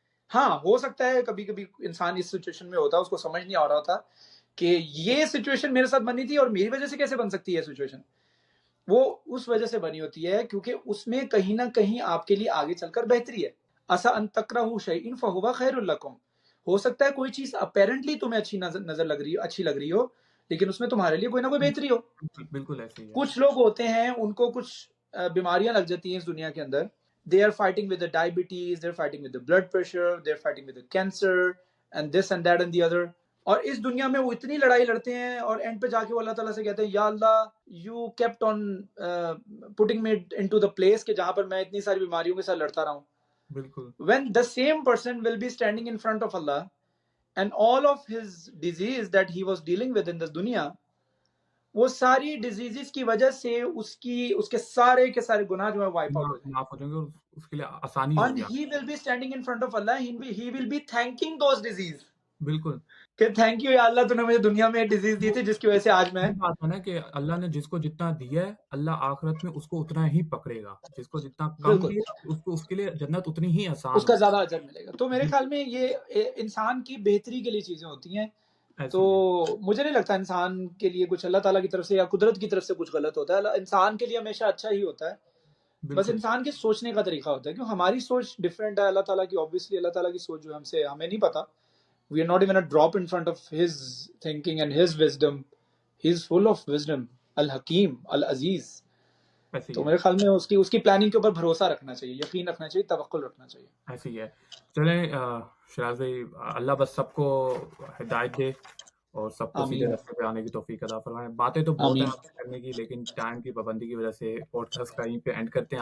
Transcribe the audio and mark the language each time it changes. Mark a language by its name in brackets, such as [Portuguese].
[Urdu] ہاں ہو سکتا ہے کبھی کبھی انسان اس سچویشن میں ہوتا ہے، اس کو سمجھ نہیں آ رہا ہوتا کہ یہ سچویشن میرے ساتھ بنی تھی اور میری وجہ سے کیسے بن سکتی ہے سچویشن. وہ اس وجہ سے بنی ہوتی ہے کیونکہ اس میں کہیں نہ کہیں آپ کے لیے آگے چل کر بہتری ہے. [Arabic] عسیٰ ان تکرہوا شیئا فہو خیر لکم، [Urdu] ہو سکتا ہے کوئی چیز اپیرنٹلی تمہیں اچھی نظر لگ رہی ہو، اچھی لگ رہی ہو، لیکن اس میں تمہارے لیے کوئی نہ کوئی بہتری ہو. بالکل ایسی ہے. کچھ لوگ ہوتے ہیں ان کو کچھ بیماریاں لگ جاتی ہیں اس دنیا کے اندر، [English] they are fighting with the diabetes, they're fighting with the blood pressure, they're fighting with the cancer and this and that and the other. [Urdu] اور اس دنیا میں وہ اتنی لڑائی لڑتے ہیں اور اینڈ پہ جا کے وہ اللہ تعالیٰ سے کہتے ہیں یا اللہ you kept on putting me into the place کہ جہاں پر میں اتنی ساری بیماریوں کے ساتھ لڑتا رہا ہوں. بالکل [English] when the same person will be standing in front of Allah and all of his disease that he was dealing with in this dunya، [Urdu] وہ ساری ڈیزیزز کی وجہ سے اس کے سارے کے سارے گناہ جو ہے وائپ آؤٹ ہو جائیں معاف ہو جائیں گے اور اس کے لیے آسانی گے. ہو [English] And [Urdu] گیا. [English] he will be standing in front of Allah, he will be thanking those disease [Urdu] بالکل کہ تھینک یو یا اللہ تو نے مجھے دنیا میں ایک ڈیزیز دی تھی جس کی وجہ سے آج میں. یہ بات ہے نا کہ اللہ نے جس کو جتنا دیا ہے اللہ آخرت میں اس کو اتنا ہی پکڑے گا، جس کو جتنا کم بالکل دیا اس کے لیے جنت اتنی ہی آسان اس کا ہوگی. زیادہ اجر ملے گا. تو میرے خیال میں یہ انسان کی بہتری کے لیے چیزیں ہوتی ہیں. تو ایسی ہے. مجھے نہیں لگتا انسان کے لیے کچھ اللہ تعالیٰ کی طرف سے یا قدرت کی طرف سے کچھ غلط ہوتا ہے. انسان کے لیے ہمیشہ اچھا ہی ہوتا ہے، بس بالکل انسان کے سوچنے کا طریقہ ہوتا ہے. کیوں ہماری سوچ ڈفرینٹ ہے اللہ تعالیٰ کی. obviously اللہ تعالیٰ کی سوچ جو ہمیں نہیں پتا. [English] we are not even a drop in front of his thinking and his wisdom. he is full of wisdom، الحکیم العزیز. [Urdu] ایسی تو ہے. میرے خیال میں اس کی پلاننگ کے اوپر بھروسہ رکھنا چاہیے، یقین رکھنا چاہیے، توکل رکھنا چاہیے. ایسی ہے. چلیں شراز بھائی، اللہ بس سب کو ہدایت دے اور سب کو سیدھے آمین راستے پہ آنے کی توفیق عطا فرمائے. باتیں تو بہت ہیں آمین. آپ سے کرنے کی، لیکن ٹائم کی پابندی کی وجہ سے پوڈ کاسٹ کا یہیں پہ اینڈ کرتے ہیں.